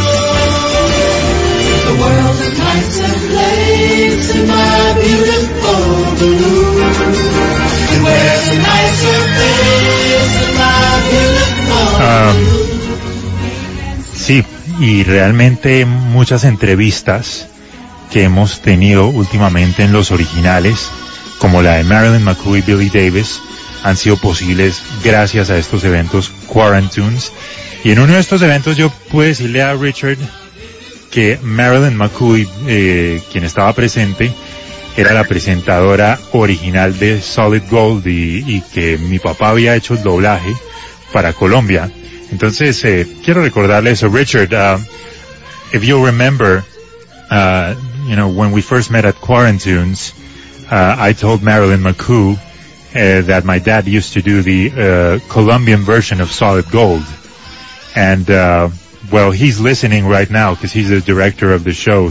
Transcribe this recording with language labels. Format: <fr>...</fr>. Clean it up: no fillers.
<en>The world of lights and flames in my beautiful balloon. Where's the nicer face in my beautiful balloon?</en> <es>Sí, y realmente muchas entrevistas que hemos tenido últimamente en los originales, como la de Marilyn McCoy y Billy Davis, han sido posibles gracias a estos eventos Quarantunes. Y en uno de estos eventos yo pude decirle a Richard que Marilyn McCoy, quien estaba presente, era la presentadora original de Solid Gold, y que mi papá había hecho el doblaje para Colombia. Entonces, quiero recordarle eso.</es> <en>Richard, if you remember, you know, when we first met at Quarantunes, I told Marilyn McCoy that my dad used to do the Colombian version of Solid Gold. And, well, he's listening right now because he's the director of the show.</en>